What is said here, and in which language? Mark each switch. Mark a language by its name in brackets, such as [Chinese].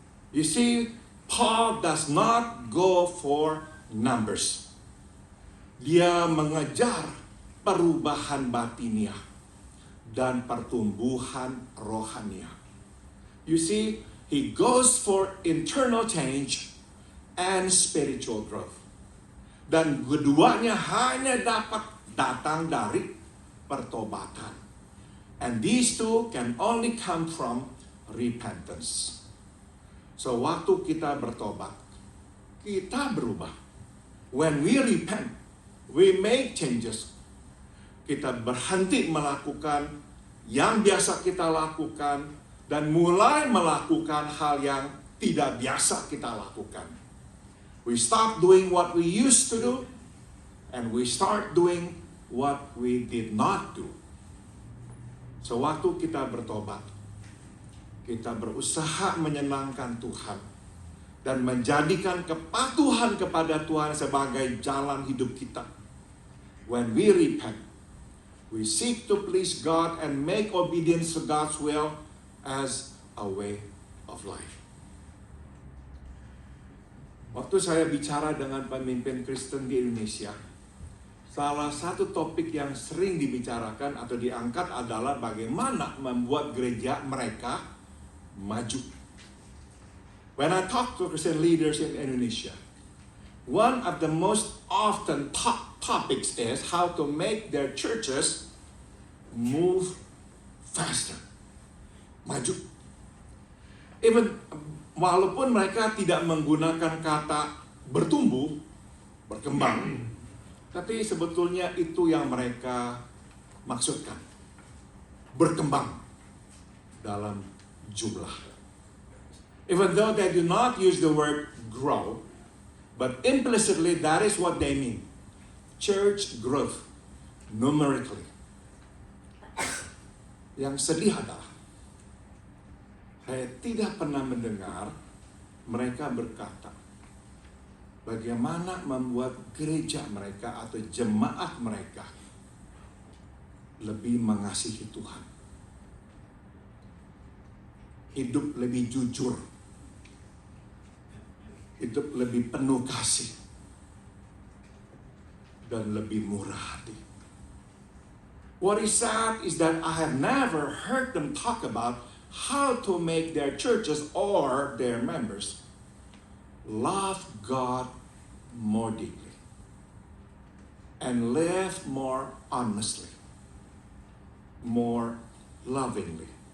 [English] You see, Paul does not go for numbers. [Indonesian] Dia mengejar perubahan batiniah dan pertumbuhan rohaniah. [English] You see, he goes for internal change and spiritual growth. [Indonesian] Dan keduanya hanya dapat datang dari pertobatan. [English] And these two can only come from repentance. [Indonesian] So waktu kita bertobat, kita berubah. [English] When we repent, we make changes. [Indonesian] Kita berhenti melakukan yang biasa kita lakukan dan mulai melakukan hal yang tidak biasa kita lakukan. [English] We stop doing what we used to do and we start doing what we did not do. [Indonesian] So waktu kita bertobat, kita berusaha menyenangkan Tuhan dan menjadikan kepatuhan kepada Tuhan sebagai jalan hidup kita. [English] When we repent, we seek to please God and make obedience to God's will as a way of life. [Indonesian] Waktu saya bicara dengan pemimpin Kristen di Indonesia, salah satu topik yang sering dibicarakan atau diangkat adalah bagaimana membuat gereja mereka maju. [English] When I talk to Christian leaders in Indonesia, one of the most often topics is how to make their churches move faster. [Indonesian] Maju. Even walaupun mereka tidak menggunakan kata bertumbuh, berkembang, tapi sebetulnya itu yang mereka maksudkan. Berkembang dalam jumlah. [English] Even though they do not use the word grow, but implicitly that is what they mean. Church growth, numerically. [Indonesian] Yang sedih adalah, saya tidak pernah mendengar mereka berkata, bagaimana membuat gereja mereka atau jemaat mereka lebih mengasihi Tuhan. Hidup lebih jujur. Hidup lebih penuh kasih. Dan lebih murah hati. [English] What is sad is that I have never heard them talk about how to make their churches or their members love God more deeply and live more honestly, more lovingly,